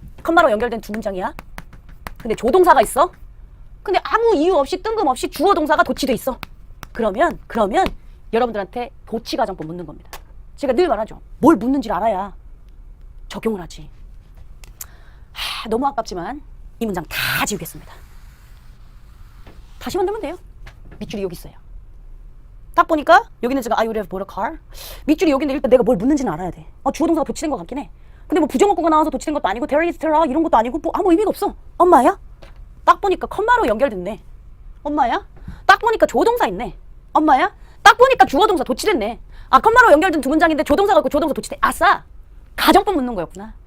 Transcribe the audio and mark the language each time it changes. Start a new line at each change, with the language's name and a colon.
Korean: 컴마로 연결된 2문장이야. 근데 조동사가 있어. 근데 아무 이유 없이 뜬금없이 주어 동사가 도치돼 있어. 그러면 여러분들한테 도치 가정법 묻는 겁니다. 제가 늘 말하죠. 뭘 묻는지를 알아야 적용을 하지. 너무 아깝지만 이 문장 다 지우겠습니다. 다시 만들면 돼요. 밑줄이 여기 있어요. 딱 보니까 여기는 제가
English: I would have bought a car.
Korean: 밑줄이 여기인데 일단 내가 뭘 묻는지는 알아야 돼. 주어 동사가 도치된 것 같긴 해. 근데 뭐 부정어구가 나와서 도치된 것도 아니고 there is, there are 이런 것도 아니고 뭐 아무 의미가 없어. 엄마야? 딱 보니까 컴마로 연결됐네. 엄마야? 딱 보니까 조동사 있네. 엄마야? 딱 보니까 주어 동사 도치됐네. 컴마로 연결된 2문장인데 조동사가 있고 조동사 도치돼. 아싸! 가정법 묻는 거였구나.